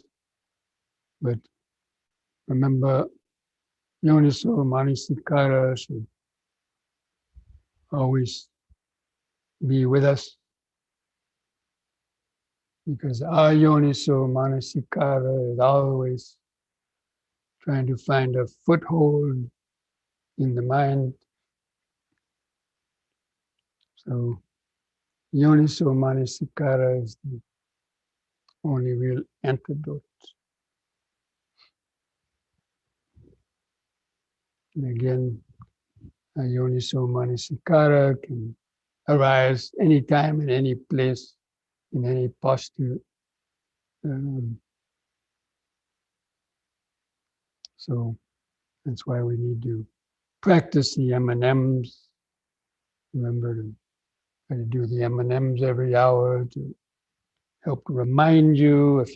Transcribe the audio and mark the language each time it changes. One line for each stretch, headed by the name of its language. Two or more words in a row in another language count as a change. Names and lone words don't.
English: But remember,
Pali: Yoniso Manasikara
English: should always be with us, because our
Pali: yoniso manasikara
English: is always trying to find a foothold in the mind. So
Pali: yoniso manasikara
English: is the only real antidote. And again, a
Pali: yoniso manasikara
English: can arise anytime, in any place, in any posture. So that's why we need to practice the M&Ms. Remember to try to do the M&Ms every hour to help remind you if you